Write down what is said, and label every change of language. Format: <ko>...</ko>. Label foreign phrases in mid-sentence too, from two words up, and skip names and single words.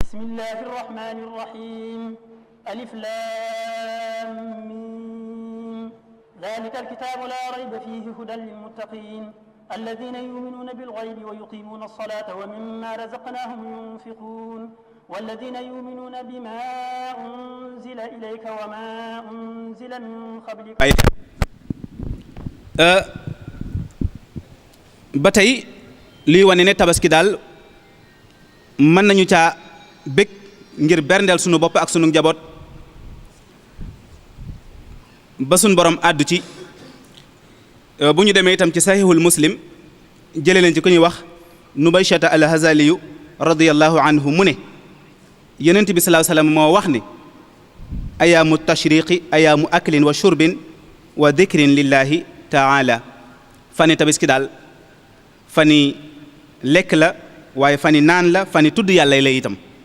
<ar>بسم الله الرحمن الرحيم ألف لام ميم ذلك الكتاب لا ريب فيه هدى للمتقين الذين يؤمنون بالغيب ويقيمون الصلاة ومما رزقناهم ينفقون والذين يؤمنون بما أنزل إليك وما أنزل من قبلك.</ar> <wo>ba tey lii wane ne tabaski daal mën nañu caa bég ngir berndeel sunu bopp ak sunu njaboot ba sunu borom àddu ci bu ñu demee itam ci sahihul muslim jëlee leen ci ku ñuy wax Nubayshata al-Hazaliyu</wo> <ar>رضي الله عنه</ar> <wo>mu ne yonent bi</wo> <ar>صلى الله عليه وسلم</ar> <wo>moo wax ne</wo> <ar>أيام التشريق أيام أكل وشرب وذكر لله تعالى</ar> <wo>fani tabaski daal fani lekk la waaye fani naan la fani tudd yàlla lay itam</wo>